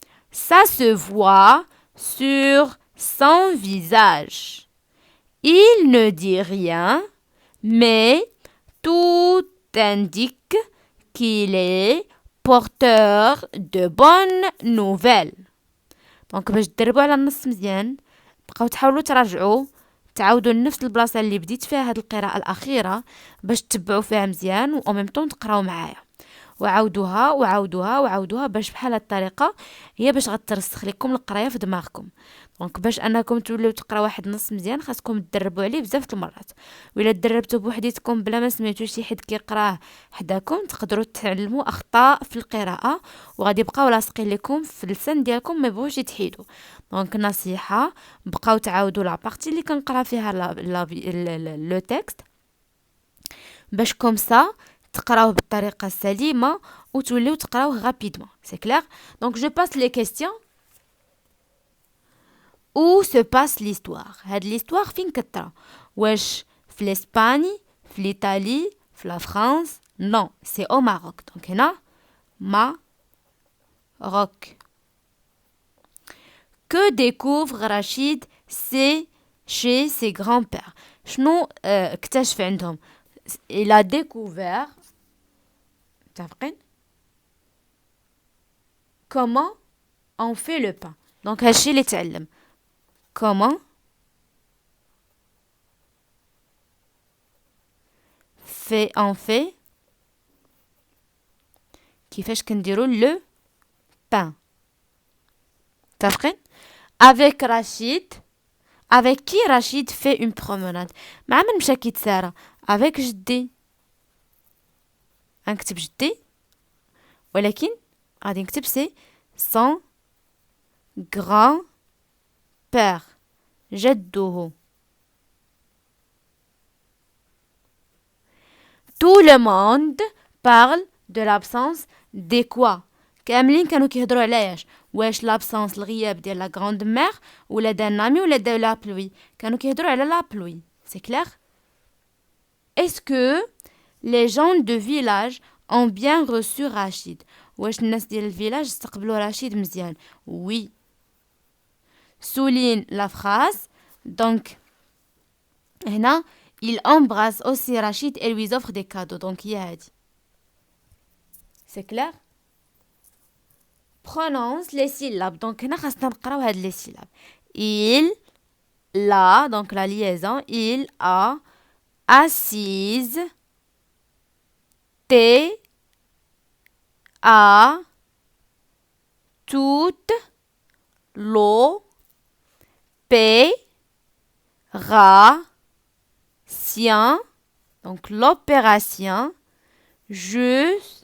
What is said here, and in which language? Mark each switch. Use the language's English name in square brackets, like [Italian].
[French] Ça se voit sur son visage. Il ne dit rien, mais tout indique qu'il est porteur de bonnes nouvelles. [Arabic] دونك باش تدربوا على النص مزيان بقاو تحاولوا تراجعوا تعاودوا لنفس البلاصه اللي بديت فيها هاد القراءه الاخيره باش تتبعوا فيها مزيان و ميم طون تقراو معايا وعاودوها وعاودوها وعاودوها باش بحال هاد الطريقه هي باش غترسخ لكم القرايه في دماغكم. دونك باش انكم توليو تقراو واحد النص مزيان خاصكم تدربوا عليه بزاف د المرات. وإلا تدربتوا بوحديتكم بلا ما سمعتوا شي حد كيقراه حداكم تقدروا تعلموا اخطاء في القراءه وغادي يبقاو لاصقين لكم في اللسان ديالكم ما يبغوش يتحيدوا. دونك نصيحه بقاو تعاودوا لا بارتي اللي كنقرا فيها لو تكست باش كوم سا تقراوه بالطريقه السليمه وتوليو تقراوه غابيدمون. [French] سي كلير. دونك جو باس لي كيستيون. Où se passe l'histoire? [Arabic] هاد l'histoire فين كترى؟ واش في l'Espagne, في l'Italie, في la France? [French] Non, c'est au Maroc. Donc هنا Maroc. Que découvre Rachid chez ses grands-pères? [Arabic] شنو اكتشف عندهم؟ [French] Il a découvert متفقين؟ Comment on fait le pain. [Arabic] Donc هادشي اللي تعلم. [French] Comment on fait كيفاش كنديرو le pain. [Arabic] متفقين؟ [French] Avec Rachid. Avec qui Rachid fait une promenade. [Arabic] مع من مشى كيتسارى؟ Avec جدي. غنكتب جدي ولكن غادي نكتب سي [French] son grand-père. [Arabic] جده. [French] Tout le monde parle de l'absence de quoi. [Arabic] كاملين كانوا كيهضروا على ايش؟ [French] واش l'absence الغياب ديال la grande mère ولا d'un ami ولا de la pluie. [Arabic] كانوا كيهضروا على [French] la pluie. C'est clair? Est-ce que les gens de village ont bien reçu Rachid? [Arabic] واش الناس ديال الفيلاج استقبلوا رشيد مزيان؟ Oui. [French] Souligne la phrase. Donc هنا il embrasse aussi Rachid et lui offre des cadeaux. [Arabic] Donc هي هادي. [French] C'est clair? Prononce les syllabes. [Arabic] Donc هنا خاصنا نقراو هاد [French] les syllabes. Il, la, donc la liaison, il a assise, t, a, toute, l'eau, p, ra, sien, donc l'opération, je,